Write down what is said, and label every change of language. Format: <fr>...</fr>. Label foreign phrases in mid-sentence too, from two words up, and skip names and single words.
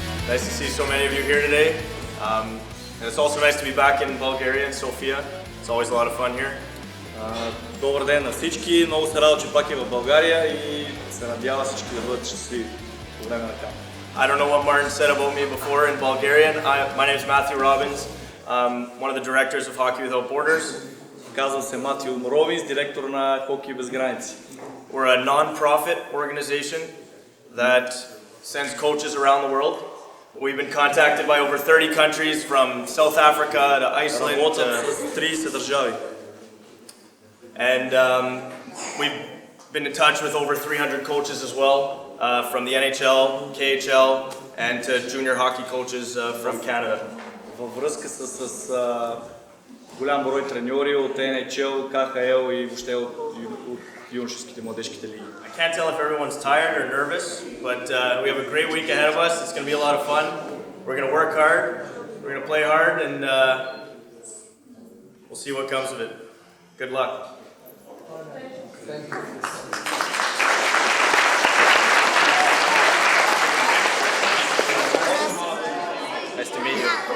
<en>Nice to see so many of you here today. And it's also nice to be back in Bulgaria, in Sofia. It's always a lot of fun here.</en> <bg>Добър ден на всички, много се радвам, че пак е в България и се надява всички да бъдат щастливи по време на камп.</bg> <en>I don't know what Martin said about me before in Bulgarian. My name is Matthew Robbins. I'm one of the directors of Hockey Without Borders.</en> <bg>Казвам се Матио Робинс, директор на Хокей без граници.</bg> <en>We're a non-profit organization that sends coaches around the world. We've been contacted by over 30 countries from South Africa to Iceland.</en> <bg>Работят с 30 държави.</bg> <en>And we've been in touch with over 300 coaches as well, from the NHL, KHL, and to junior hockey coaches from Canada.</en> <bg>Във връзка с голям брой треньори от NHL, КХЛ и въобще от юношеските младежките лиги.</bg> <en>I can't tell if everyone's tired or nervous, but we have a great week ahead of us. It's going to be a lot of fun. We're going to work hard, we're going to play hard, and we'll see what comes of it. Good luck. Thank you. Nice to meet you.</en>